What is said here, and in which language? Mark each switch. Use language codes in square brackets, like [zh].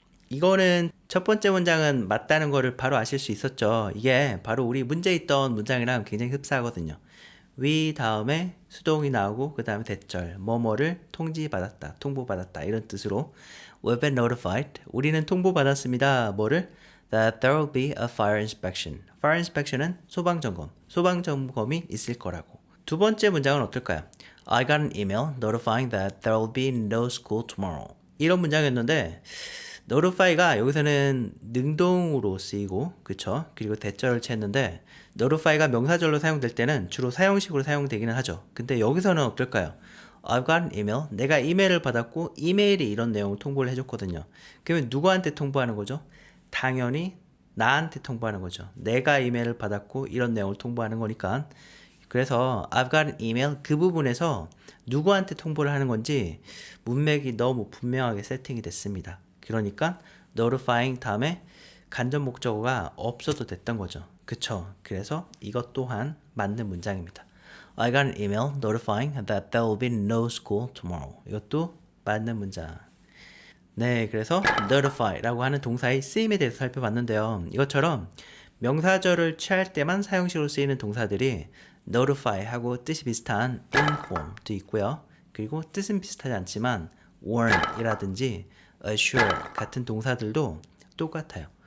[ko] 이거는 첫 번째 문장은 맞다는 거를 바로 아실 수 있었죠. 이게 바로 우리 문제에 있던 문장이랑 굉장히 흡사하거든요. we 다음에 수동이 나오고 그 다음에 대절 뭐뭐를 통지받았다, 통보받았다 이런 뜻으로 [en] we've been notified. [ko] 우리는 통보받았습니다. 뭐를? [en] That there will be a fire inspection. [ko] Fire inspection은 소방점검. 소방점검이 있을 거라고. 두 번째 문장은 어떨까요? [en] I got an email notifying that there will be no school tomorrow. [ko] 이런 문장이었는데 notify가 여기서는 능동으로 쓰이고 그쵸? 그리고 대절을 취했는데 notify가 명사절로 사용될 때는 주로 사형식으로 사용되기는 하죠. 근데 여기서는 어떨까요? [en] I've got an email. [ko] 내가 이메일을 받았고 이메일이 이런 내용을 통보를 해줬거든요. 그러면 누구한테 통보하는 거죠? 당연히 나한테 통보하는 거죠. 내가 이메일을 받았고 이런 내용을 통보하는 거니까. 그래서 [en] I've got an email [ko] 그 부분에서 누구한테 통보를 하는 건지 문맥이 너무 분명하게 세팅이 됐습니다. 그러니까 notifying 다음에 간접 목적어가 없어도 됐던 거죠. 그쵸? 그래서 이것 또한 맞는 문장입니다. [en] I got an email notifying that there will be no school tomorrow. [ko] 이것도 맞는 문장. 네, 그래서 notify라고 하는 동사의 쓰임에 대해서 살펴봤는데요. 이것처럼 명사절을 취할 때만 사용식으로 쓰이는 동사들이 notify하고 뜻이 비슷한 inform도 있고요. 그리고 뜻은 비슷하지 않지만 warn이라든지 assure 같은 동사들도 똑같아요.